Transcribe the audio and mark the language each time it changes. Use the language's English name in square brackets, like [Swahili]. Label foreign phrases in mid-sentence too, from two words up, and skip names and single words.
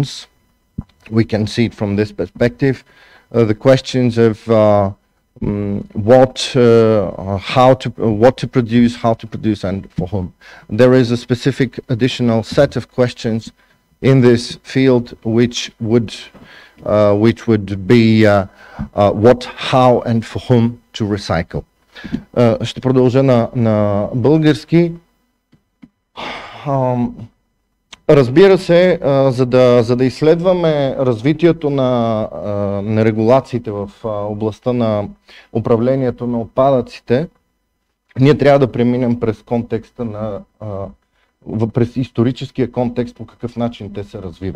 [English] We can see it from this perspective, the questions of what to produce, how to produce, and for whom. There is a specific additional set of questions in this field which would be what, how, and for whom to recycle. [Bulgarian] Ще продължа на български. Разбира се, за да изследваме развитието на регулациите в областта на управлението на отпадъците, ние трябва да преминем през контекста през историческия контекст, по какъв начин те се развиват.